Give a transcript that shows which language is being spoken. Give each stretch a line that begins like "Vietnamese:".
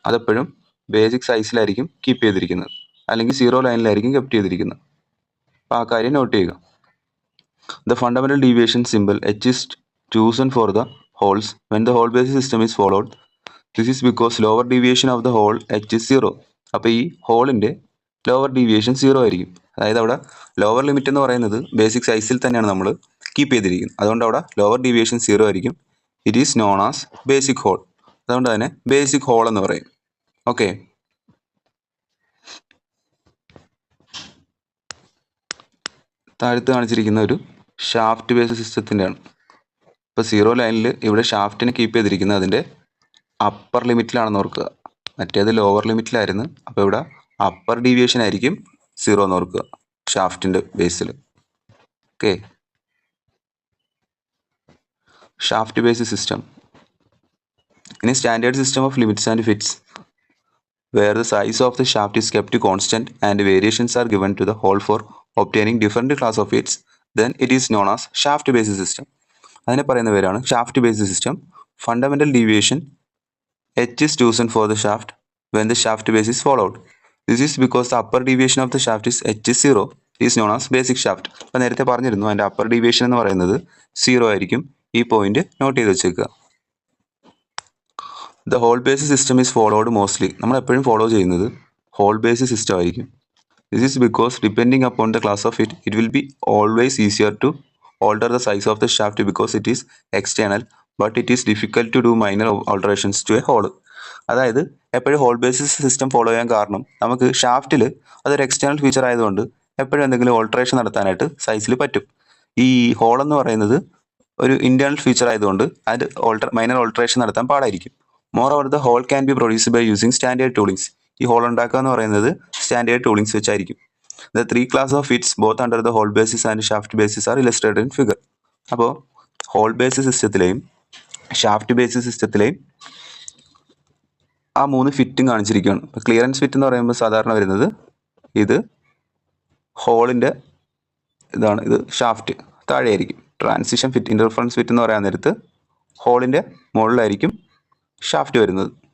Malayalam: അതെപ്പോഴും basic സൈസിലായിരിക്കും keep ചെയ്തിരിക്കുന്നത്, അല്ലെങ്കിൽ 0 ലൈനിലായിരിക്കും കീപ്പ് ചെയ്തിരിക്കുന്നത്. അപ്പോൾ ആ കാര്യം നോട്ട് ചെയ്യുക.
English: The fundamental deviation simple H is chosen for the holes when the hole basis system is followed. This is because lower deviation of the hole H is 0.
Malayalam: അപ്പോൾ ഈ ഹോളിൻ്റെ ലോവർ ഡീവിയേഷൻ 0 ആയിരിക്കും. അതായത് അവിടെ ലോവർ ലിമിറ്റ് എന്ന് പറയുന്നത് basic സൈസിൽ തന്നെയാണ് നമ്മൾ കീപ്പ് ചെയ്തിരിക്കുന്നത്. അതുകൊണ്ട് അവിടെ ലോവർ ഡീവിയേഷൻ 0 ആയിരിക്കും.
English: It is known as basic hole.
Malayalam: അതുകൊണ്ട് തന്നെ ബേസിക് ഹോൾ എന്ന് പറയും. ഓക്കെ, താഴത്ത് കാണിച്ചിരിക്കുന്ന ഒരു ഷാഫ്റ്റ് ബേസ് സിസ്റ്റത്തിൻ്റെയാണ്. ഇപ്പോൾ 0 ലൈനിൽ ഇവിടെ ഷാഫ്റ്റിനെ കീപ്പ് ചെയ്തിരിക്കുന്നത് അതിൻ്റെ അപ്പർ ലിമിറ്റിലാണെന്ന് ഓർക്കുക. മറ്റേത് ലോവർ ലിമിറ്റിലായിരുന്നു. അപ്പോൾ ഇവിടെ അപ്പർ ഡീവിയേഷൻ ആയിരിക്കും 0 എന്ന് ഓർക്കുക. ഷാഫ്റ്റിൻ്റെ ബേസിൽ. Okay, shaft base system.
English: ഇനി standard system of limits and fits where the size of the shaft is kept constant and variations are given to the hole for obtaining different class of fits, then it is known as shaft based system.
Malayalam: അതിനെ പറയുന്ന പേരാണ് shaft based system.
English: Fundamental deviation h is chosen for the shaft when the shaft base is followed. This is because the upper deviation of the shaft is h is 0 is known as basic shaft.
Malayalam: അപ്പോൾ നേരത്തെ പറഞ്ഞിരുന്നു അതിൻ്റെ upper deviation എന്ന് പറയുന്നത് 0 ആയിരിക്കും. ഈ point not ചെയ്ത് വെച്ചേക്കുക.
English: The hole base system is followed mostly.
Malayalam: നമ്മൾ എപ്പോഴും ഫോളോ ചെയ്യുന്നത് ഹോൾ ബേസ് സിസ്റ്റം ആയിരിക്കും.
English: This is because depending upon the class of it will be always easier to alter the size of the shaft because it is external but it is difficult to do minor alterations to a hole.
Malayalam: അതായത് എപ്പോഴും whole basis system follow ചെയ്യാൻ കാരണം നമുക്ക് ഷാഫ്റ്റിൽ അതൊരു external feature ആയതുകൊണ്ട് എപ്പോഴും എന്തെങ്കിലും alteration നടത്താനായിട്ട് സൈസിൽ പറ്റും. ഈ ഹോൾ എന്ന് പറയുന്നത് ഒരു ഇന്റേണൽ ഫീച്ചർ ആയതുകൊണ്ട് അത് മൈനർ ഓൾട്ടറേഷൻ നടത്താൻ പാടായിരിക്കും.
English: Moreover, the hole can be produced by using standard toolings.
Malayalam: ഈ ഹോൾ ഉണ്ടാക്കുക എന്ന് പറയുന്നത് standard ടൂളിങ്സ് വെച്ചായിരിക്കും.
English: The three classes of fits both under the hole basis and shaft basis are illustrated in figure.
Malayalam: അപ്പോൾ whole base സിസ്റ്റത്തിലെയും shaft base സിസ്റ്റത്തിലെയും ആ 3 ഫിറ്റും കാണിച്ചിരിക്കുകയാണ്. ഇപ്പോൾ clearance fit എന്ന് പറയുമ്പോൾ സാധാരണ വരുന്നത് ഇത് ഹോളിൻ്റെ ഇതാണ്, ഇത് shaft താഴെയായിരിക്കും. Transition fit, interference fit എന്ന് പറയാൻ നേരത്ത് ഹോളിൻ്റെ മുകളിലായിരിക്കും ഷാഫ്റ്റ് വരുന്നത്.